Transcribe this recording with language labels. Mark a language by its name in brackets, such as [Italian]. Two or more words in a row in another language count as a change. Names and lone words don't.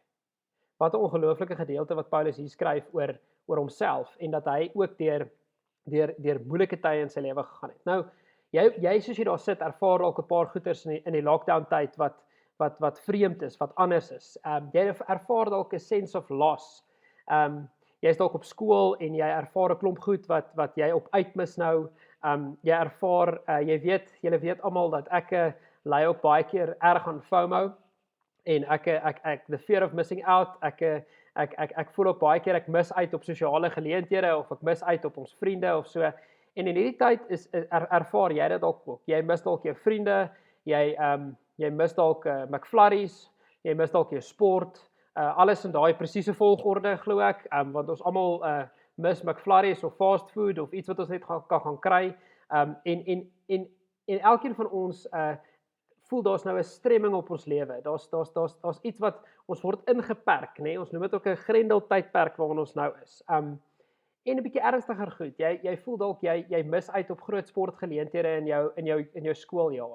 [Afrikaans] Wat 'n ongelooflike gedeelte wat Paulus hier skryf oor homself, en dat hy ook deur moeilike tye in sy lewe gegaan het. Nou, jy soos jy daar sit, ervaar dalk 'n paar goeters in die lockdown tyd wat vreemd is, wat anders is. Jy ervaar dalk 'n [English] sense of loss. [Afrikaans] Jy is dalk op skool en jy ervaar 'n klomp goed wat jy op uitmis nou. Jy ervaar, julle weet almal dat ek ly ook baie keer erg aan FOMO, en ek [English] the fear of missing out, [Afrikaans] ek voel ook baie keer ek mis uit op sosiale geleenthede, of ek mis uit op ons vriende of so. En in hierdie tyd ervaar jy dit dalk ook. Jy mis dalk jou vriende, jy mis dalk McFlurries, jy mis dalk jou sport, alles in daai presiese volgorde glo ek, want ons almal mis McFlurries of [English] fast food [Afrikaans] of iets wat ons net kan gaan kry. En elkeen van ons voel daar's nou 'n stremming op ons lewe. Daar's iets wat ons word ingeperk, nê? Ons noem dit ook 'n grendeltydperk waarin ons nou is. En 'n bietjie ernstiger goed. Jy voel dalk jy mis uit op groot sportgeleenthede in jou skooljaar.